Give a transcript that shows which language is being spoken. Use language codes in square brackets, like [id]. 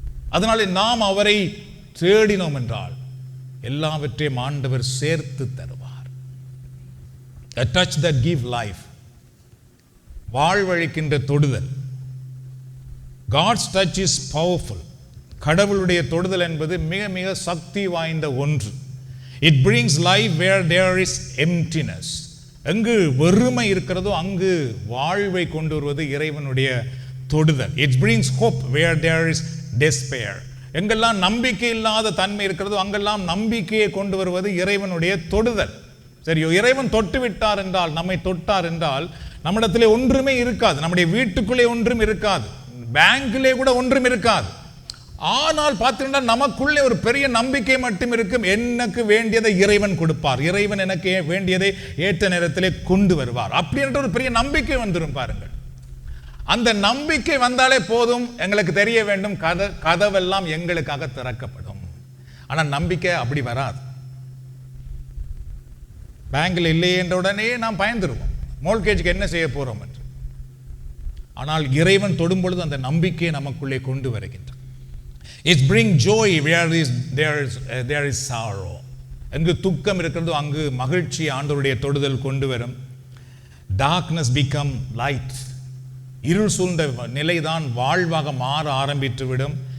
[ta] அதனாலே நாம் அவரை தேடினோம் என்றால் எல்லாவற்றையும் ஆண்டவர் சேர்த்து தருவார். [en] A touch that give life. [ta] வாழ்வழிக்கின்ற தொடுதல். [en] God's touch is powerful. [ta] கடவுளுடைய தொடுதல் என்பது மிக மிக சக்தி வாய்ந்த ஒன்று. [en] It brings life where there is emptiness. [ta] எங்கு வெறுமை இருக்கிறதோ அங்கு வாழ்வை கொண்டு வருவது இறைவனுடைய தொடுதல். [en] It brings hope where there is despair. [ta] எங்கெல்லாம் நம்பிக்கை இல்லாத தன்மை இருக்கிறதோ அங்கெல்லாம் நம்பிக்கையை கொண்டு வருவது இறைவனுடைய தொடுதல். சரியோ, இறைவன் தொட்டு விட்டார் என்றால், நம்மை தொட்டார் என்றால் நம்மிடத்திலே ஒன்றுமே இருக்காது, நம்முடைய வீட்டுக்குள்ளே ஒன்றும் இருக்காது, பேங்கிலே கூட ஒன்றும் இருக்காது. ஆனால் பார்த்தீங்கன்னா நமக்குள்ளே ஒரு பெரிய நம்பிக்கை மட்டும் இருக்கும். எனக்கு வேண்டியதை இறைவன் கொடுப்பார், இறைவன் எனக்கு வேண்டியதை ஏற்ற நேரத்திலே கொண்டு வருவார், அப்படி என்ற ஒரு பெரிய நம்பிக்கை வந்துடும் பாருங்கள். அந்த நம்பிக்கை வந்தாலே போதும், எங்களுக்கு தெரிய வேண்டும் கதவெல்லாம் எங்களுக்காக திறக்கப்படும். ஆனால் நம்பிக்கை அப்படி வராது. பேங்கில் இல்லையே என்ற உடனே நாம் பயந்துருவோம், மோல்கேஜுக்கு என்ன செய்ய போறோம் என்று. ஆனால் இறைவன் தொடும் பொழுது அந்த நம்பிக்கையை நமக்குள்ளே கொண்டு வருகின்றார். [en] It bring joy where there is sorrow. [ta] எங்கு துக்கம் இருக்கிறதோ அங்கு மகிழ்ச்சி ஆண்டவருடைய தொடுதல் கொண்டு வரும். [en] Darkness become light. [ta] இருள் சூழ்ந்த நிலைதான் வாழ்வாக மாற ஆரம்பித்து விடும்.